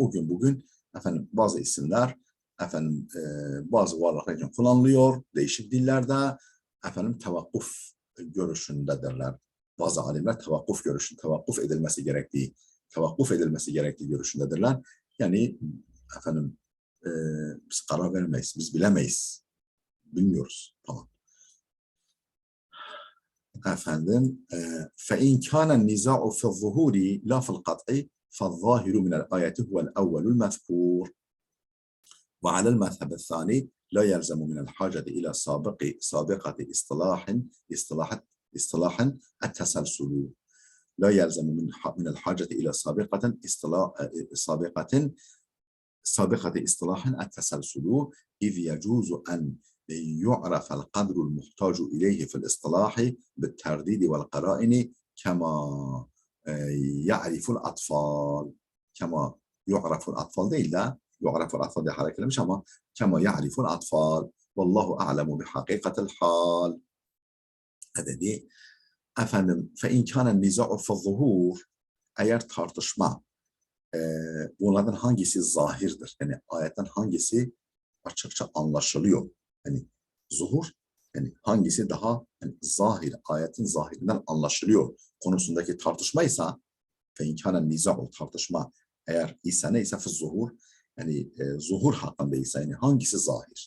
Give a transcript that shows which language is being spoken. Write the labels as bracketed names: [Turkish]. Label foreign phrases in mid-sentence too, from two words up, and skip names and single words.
[Turkish] O gün bugün bazı isimler bazı varlıklar için kullanılıyor, değişik dillerde tevakkuf görüşündedirler. Bazı alimler tevakkuf edilmesi gerektiği görüşündedirler. Yani biz karar vermeyiz, biz bilemeyiz, bilmiyoruz falan. [Arabic] فإن كان النزاع في الظهور لا في القطع فالظاهر من الآية هو الأول المذكور وعلى المذهب الثاني لا يلزم من الحاجة إلى سابقة اصطلاح التسلسل لا يلزم من الحاجة إلى سابقة اصطلاح التسلسل إذ يجوز أن يعرف القدر المحتاج إليه في الإصطلاح بالترديد والقرائن كما يعرف الأطفال [Turkish] değil de [Arabic] يعرف الأطفال [Turkish] diye hareketlemiş ama [Arabic] كما يعرف الأطفال والله أعلم بحقيقة الحال. [Turkish] Dedi [Arabic] فإن كان النزاع في الظهور [Turkish] eğer tartışma bunlardan hangisi zahirdir? Yani ayetten hangisi açıkça anlaşılıyor? Yani zuhur, yani hangisi daha zahir, ayetin zahirinden anlaşılıyor konusundaki tartışmaysa [Arabic] فإن كان النزاع [Turkish] tartışma eğer ise neyse zuhur, yani zuhur hakkındaysa yani hangisi zahir?